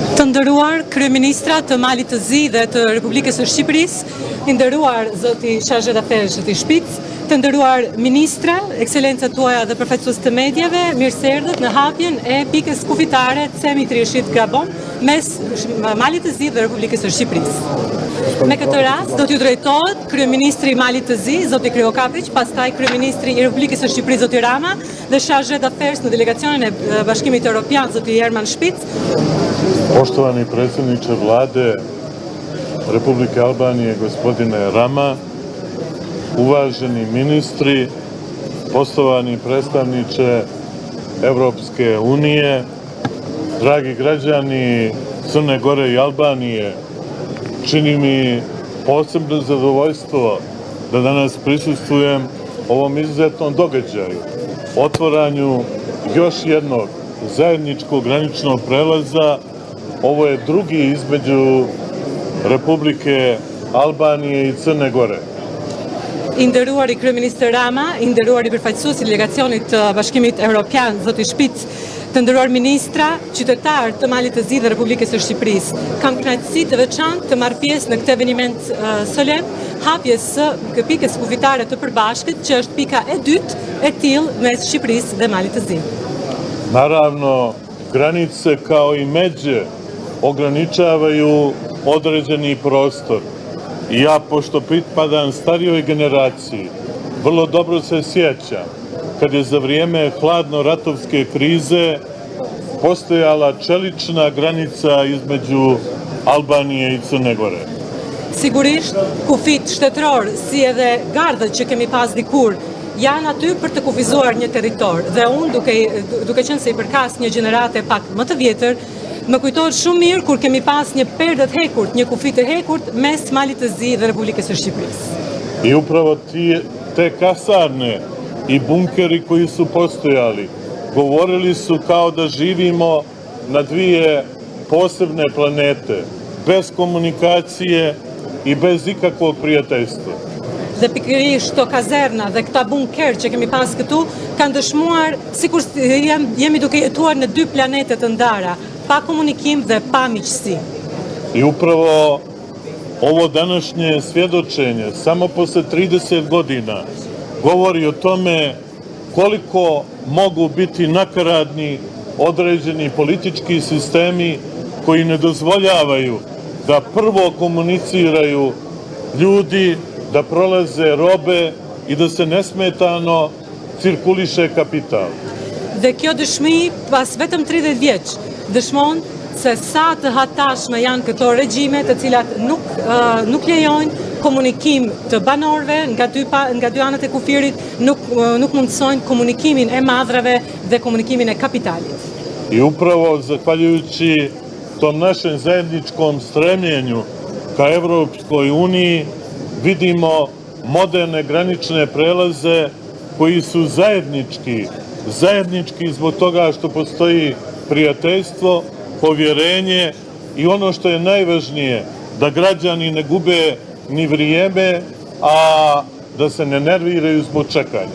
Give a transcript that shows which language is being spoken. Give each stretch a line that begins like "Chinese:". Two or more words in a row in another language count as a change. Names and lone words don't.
Albanian: nderuar kryeministra të Malit të Zi dhe të Republikës së Shqipërisë, të nderuar zoti
French: Chargé d'Affaires
Albanian: zoti Shpic, të nderuar ministra, ekscelencat tuaja dhe përfaqësues të medjave, mirë se erdhët në hapjen e pikës kufitare Cemi Trieshit Grabon mes Malit të Zi dhe Republikës së Shqipërisë. Me këtë rast do t'ju drejtohet kryeministri i Malit të Zi, zoti Kryo Kapić, pastaj kryeministri i Republikës së Shqipërisë zoti Rama dhe
French: Chargé d'Affaires
Albanian: në delegacionin e Bashkimit Evropian zoti Herman Špic.
Serbian: Poštovani predsjedniče vlade Republike Albanije, gospodine Rama, uvaženi ministri, poštovani predstavniče Evropske unije, dragi građani Crne Gore i Albanije, čini mi posebno zadovoljstvo da danas prisustvujem ovom izuzetnom događaju, otvaranju još jednog zajedničkog graničnog prelaza. Ovo je drugi između Republike Albanije i Crne Gore.
Albanian: I nderuari kryeministër Rama, i nderuari përfaqësues i delegacionit të Bashkimit Evropian zoti Špic, të nderuar ministra, qytetar të Malit të Zi dhe Republikës së Shqipërisë. Kam kënaqësi të veçantë të marr pjesë në këtë eveniment solem, hapjes së pikës kufitare të përbashkët, që është pika e dytë e tillë mes Shqipërisë dhe Malit të Zi.
Serbian: Naravno, granice kao i međe ograničavaju određeni prostor. I ja, pošto pripadam starijoj generaciji, vrlo dobro se sjećam kad je za vrijeme hladno-ratovske krize postojala čelična granica između Albanije i Crne Gore.
Albanian: Sigurisht, kufit shtetëror, si edhe gardhët që kemi pas dikur, janë aty për të kufizuar një territor. Dhe unë, duke qenë se i përkas një gjenerate pak më të vjetër, më kujtohet shumë mirë kur kemi pas një perdë të hekurt, një kufit të hekurt mes Malit të Zi dhe Republikës së Shqipërisë.
Serbian: I upravo te kasarne i bunkeri koji su postojali govorili su kao da živimo na dvije posebne planete, bez komunikacije i bez ikakvog prijateljstva.
Albanian: Dhe pikërisht këto kazerna dhe këta bunker që kemi pas këtu kanë dëshmuar sikur jemi duke jetuar në dy planete të ndara, pa komunikim dhe pa miqësi.
Serbian: I upravo ovo današnje svjedočenje, samo posle 30 godina, govori o tome koliko mogu biti nakaradni određeni politički sistemi koji ne dozvoljavaju da prvo komuniciraju ljudi, da prolaze robe i da se nesmetano cirkuliše kapital.
Albanian: Dhe kjo dëshmi pas vetëm 30 vjeç dëshmon se sa të hatashme janë këto regjime të cilat nuk lejojnë komunikim të banorëve nga dy anët e kufirit, nuk mundësojnë komunikimin e madrave dhe komunikimin e kapitalit.
Serbian: I upravo zahvaljujući tom našem zajedničkom stremljenju ka Evropskoj uniji vidimo moderne granične prelaze koji su zajednički zbog toga što postoji prijateljstvo, povjerenje i ono što je najvažnije, da građani ne gube ni vrijeme, a da se ne nerviraju zbog čekanja.